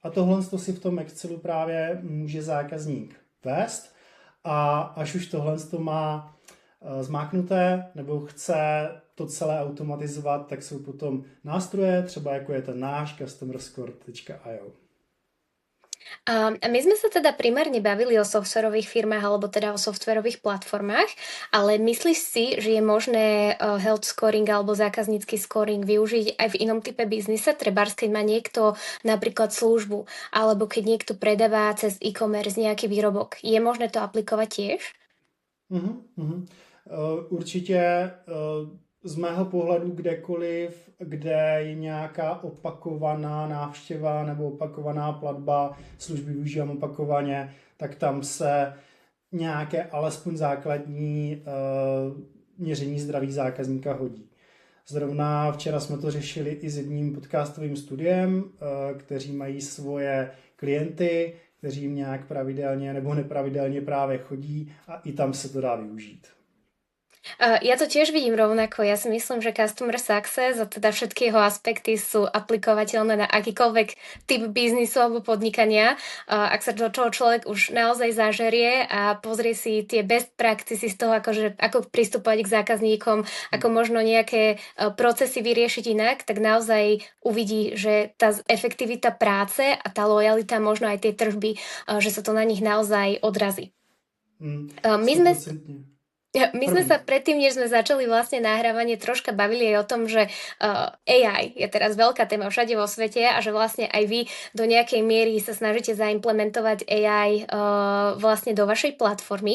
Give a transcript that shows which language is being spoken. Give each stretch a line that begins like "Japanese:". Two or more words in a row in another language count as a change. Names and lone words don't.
Czech: A tohle to si v tom Excelu právě může zákazník vést a až už tohle to má zmáknuté nebo chce to celé automatizovat, tak jsou potom nástroje, třeba jako je ten náš customerscore.io.
Slovak: A my sme sa teda primárne bavili o softwarových firmách alebo teda o softwarových platformách, ale myslíš si, že je možné health scoring alebo zákaznícky scoring využiť aj v inom type biznise? Trebárs, keď má niekto napríklad službu alebo keď niekto predáva cez e-commerce nejaký výrobok. Je možné to aplikovať tiež?
Czech: Určitě z mého pohledu kdekoliv, kde je nějaká opakovaná návštěva nebo opakovaná platba, služby využívám opakovaně, tak tam se nějaké alespoň základní měření zdraví zákazníka hodí. Zrovna včera jsme to řešili i s jedním podcastovým studiem, kteří mají svoje klienty, kteří jim nějak pravidelně nebo nepravidelně právě chodí a i tam se to dá využít.
Slovak: Ja to tiež vidím rovnako. Ja si myslím, že
English: Customer Success
Slovak: a teda všetky jeho aspekty sú aplikovateľné na akýkoľvek typ biznisu alebo podnikania. Ak sa do toho človek už naozaj zažerie a pozrie si tie
English: best practices
Slovak: z toho, ako pristupovať k zákazníkom, ako možno nejaké procesy vyriešiť inak, tak naozaj uvidí, že tá efektivita práce a tá lojalita, možno aj tie tržby, že sa to na nich naozaj odrazí. My sme sa predtým, než sme začali vlastne nahrávanie, troška bavili aj o tom, že AI je teraz veľká téma všade vo svete a že vlastne aj vy do nejakej miery sa snažíte zaimplementovať AI vlastne do vašej platformy.